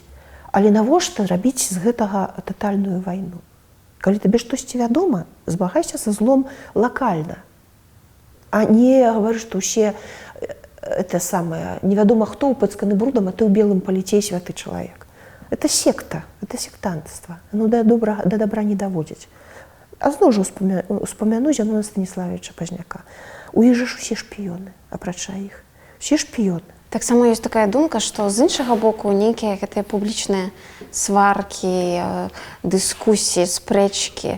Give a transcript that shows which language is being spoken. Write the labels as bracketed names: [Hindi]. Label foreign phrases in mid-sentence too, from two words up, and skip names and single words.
[Belarusian] Але навошта рабіць з гэтага татальную вайну? Калі табе штосьці вядома, змагайся са злом лакальна. А не гавары, што ўсе это самае, невядома хто ўпэцканы брудам, а ты ў белым паліцей святы чалавек. [Russian] Это секта, это сектантства. [Belarusian] Оно да добра не даводзіць. А зноў жа успамяну Зянона Станіславовича Пазняка. У іх жа ж усе шпіёны, апрача іх. Усе шпіёны. Таксама ёсць такая думка, што з іншага боку нейкія гэтыя публічныя сваркі, дыскусіі, спрэчкі.